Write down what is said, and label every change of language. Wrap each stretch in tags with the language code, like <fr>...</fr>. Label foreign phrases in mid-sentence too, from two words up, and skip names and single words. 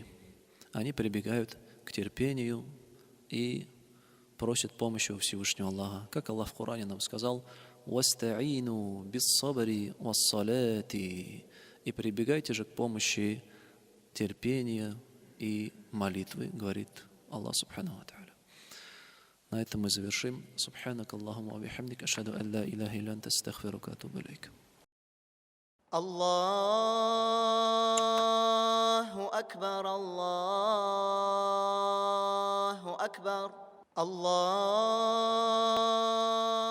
<ru>Они прибегают к терпению и просят помощи у Всевышнего Аллаха. Как Аллах в Коране нам сказал:</ru> <ar>«واستعينوا بالصبر والصلاة».</ar> <ru>И прибегайте же к помощи терпения и молитвы, говорит Аллах</ru> <ar>سبحانه وتعالى.</ar> <ru>На этом мы завершим.</ru> <ar>سبحانك اللهم وبحمدك أشهد أن لا إله إلا أنت أستغفرك وأتوب إليك. الله أكبر الله أكبر الله</ar>